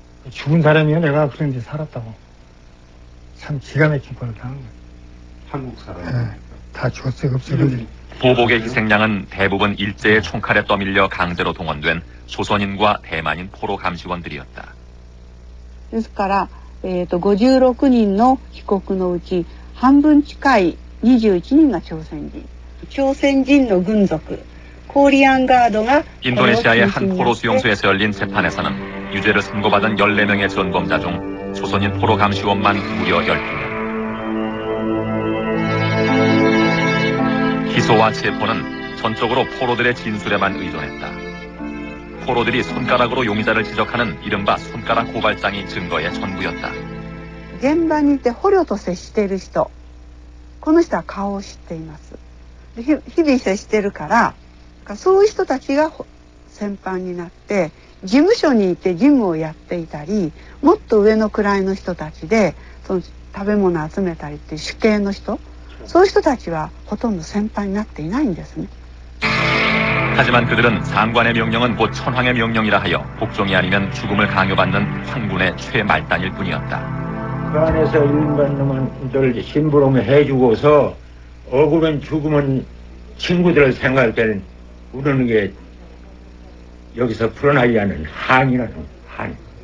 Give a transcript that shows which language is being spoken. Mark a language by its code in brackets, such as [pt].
[ko] 죽은 사람이요. 내가 그런 데 살았다고. 참 기가 막힌 걸 당한 거예요. 한국 사람. 네, 다 죽었어요. 없어요. 보복의 희생양은 대부분 일제의 총칼에 떠밀려 강제로 동원된 조선인과 대만인 포로 감시원들이었다. [ja] ですから、56人の被告のうち半分近い21人が朝鮮人。朝鮮人の軍属、コリアンガードが [ko] 인도네시아의 한 포로 수용소에서 열린 재판에서는 유죄를 선고받은 14명의 전범자 중 조선인 포로 감시원만 무려 12명. 기소와 체포는 전적으로 포로들의 진술에만 의존했다. 포로들이 손가락으로 용의자를 지적하는 이른바 손가락 고발장이 증거의 전부였다. [ja] 現場にいて捕虜と接している人、この人は顔を知っています。日々接してるから、そういう人たちが戦犯になって事務所にいて事務をやっていたり、もっと上の位の人たちでその食べ物を集めたりっていう主刑の人、そういう人たちはほとんど戦犯になっていないんですね。 [ko] 하지만 그들은 상관의 명령은 곧 천황의 명령이라 하여 복종이 아니면 죽음을 강요받는 황군의 최말단일 뿐이었다. 그 안에서 일반 놈들 심부름 해주고서 억울한 죽으면 친구들을 생각할 때는 우는 게 여기서 풀어나지 않은 한이라는 한.